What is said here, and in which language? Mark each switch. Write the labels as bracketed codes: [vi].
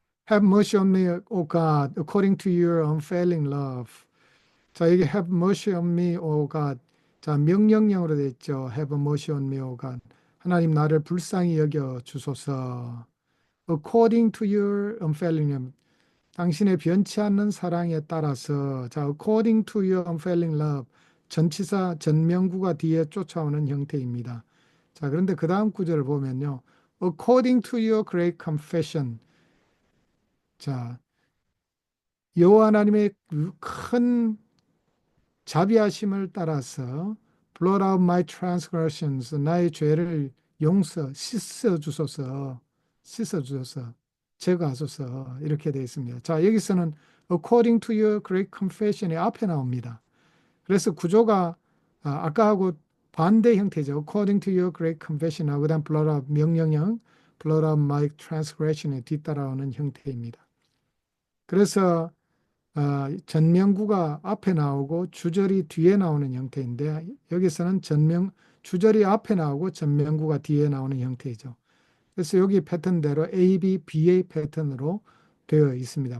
[en] Have mercy on me, O God, according to your unfailing love. [ko] 자, 여기 [en] have mercy on me, O God. [ko] 자, 명령형으로 되어 있죠. [en] Have mercy on me, O God. [ko] 하나님 나를 불쌍히 여겨 주소서. [en] According to your unfailing love. [ko] 당신의 변치 않는 사랑에 따라서. [en] 자, according to your unfailing love. [ko] 전치사 전명구가 뒤에 쫓아오는 형태입니다. 자, 그런데 그 다음 구절을 보면요. [en] According to your great confession. [ko] 자, 여호와 하나님의 큰 자비하심을 따라서 [en] blot out my transgressions, [ko] 나의 죄를 씻어 주소서, 씻어 주소서, 제거하소서, 이렇게 되어 있습니다. 자, 여기서는 [en] according to your great confession [ko] 이 앞에 나옵니다. 그래서 구조가 아까하고 반대 형태죠. [en] according to your great confession하고 그다음 blot out 명령형 blot out my transgression [ko] 이 뒤따라오는 형태입니다. 그래서 전명구가 앞에 나오고 주절이 뒤에 나오는 형태인데 여기서는 주절이 앞에 나오고 전명구가 뒤에 나오는 형태이죠. 그래서 여기 패턴대로 A, B, BA 패턴으로 되어 있습니다.